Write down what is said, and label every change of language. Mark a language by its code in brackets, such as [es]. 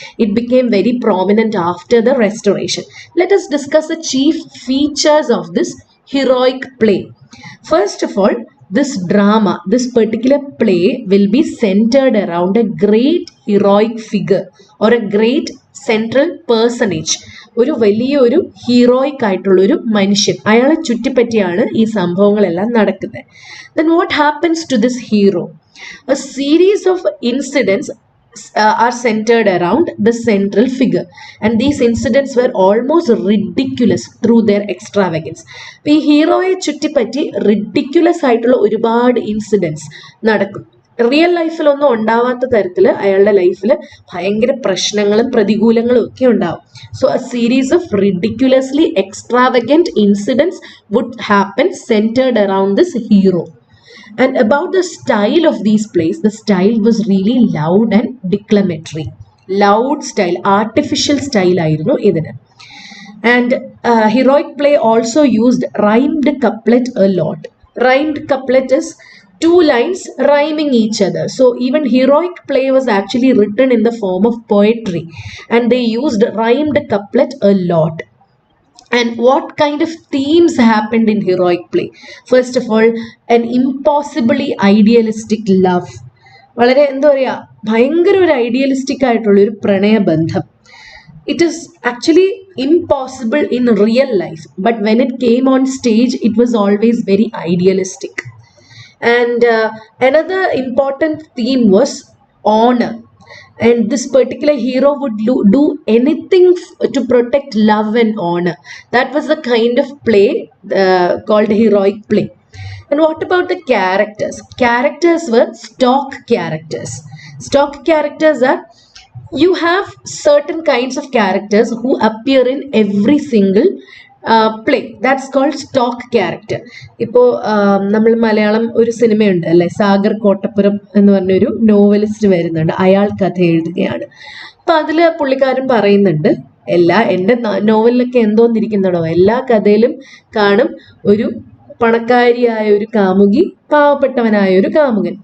[en] It became very prominent after the Restoration. Let us discuss the chief features of this heroic play. First of all, this drama, this particular play will be centered around a great heroic figure or a great central personage. [ml] ഒരു വലിയൊരു heroic ആയിട്ടുള്ള ഒരു മനുഷ്യൻ, അയാളെ ചുറ്റിപ്പറ്റിയാണ് ഈ സംഭവങ്ങളെല്ലാം നടക്കുന്നത്. [en] Then what happens to this hero? A series of incidents are centered around the central figure, and these incidents were almost ridiculous through their extravagance. [ml] ഈ ഹീറോയെ ചുറ്റിപ്പറ്റി റിഡിക്യുലസ് ആയിട്ടുള്ള ഒരുപാട് ഇൻസിഡൻസ് നടക്കും. റിയൽ ലൈഫിലൊന്നും ഉണ്ടാവാത്ത തരത്തിൽ അയാളുടെ ലൈഫിൽ ഭയങ്കര പ്രശ്നങ്ങളും പ്രതികൂലങ്ങളും ഒക്കെ ഉണ്ടാവും. [en] So a series of ridiculously extravagant incidents would happen centred around this hero. And about the style of these plays, the style was really loud and declamatory. Loud style, artificial style [ml] ആയിരുന്നു ഇതിന്. [en] And heroic play also used rhymed couplet a lot. Rhymed couplet is two lines rhyming each other. So even heroic play was actually written in the form of poetry, and they used rhymed couplet a lot. And what kind of themes happened in heroic play? First of all, an impossibly idealistic love. [ml] വളരെ എന്താ പറയുക, ഭയങ്കര ഒരു idealistic ആയിട്ടുള്ള ഒരു പ്രണയബന്ധം. [en] It is actually impossible in real life, but when it came on stage, it was always very idealistic. And another important theme was honor. And this particular hero would do anything to protect love and honor. That was the kind of play called heroic play. And what about the characters? Characters were stock characters. Stock characters are, you have certain kinds of characters who appear in every single play. That's called stock character. [ml] ഇപ്പോൾ നമ്മൾ മലയാളം ഒരു സിനിമയുണ്ട് അല്ലേ, സാഗർ കോട്ടപ്പുറം എന്ന് പറഞ്ഞൊരു novelist വരുന്നുണ്ട്, അയാൾ കഥ എഴുതുകയാണ്. അപ്പം അതിൽ പുള്ളിക്കാരൻ പറയുന്നുണ്ട്, എൻ്റെ നോവലിലൊക്കെ എന്തോന്നിരിക്കുന്നതോ എല്ലാ കഥയിലും കാണും ഒരു പണക്കാരിയായ ഒരു കാമുകി, പാവപ്പെട്ടവനായ ഒരു കാമുകൻ.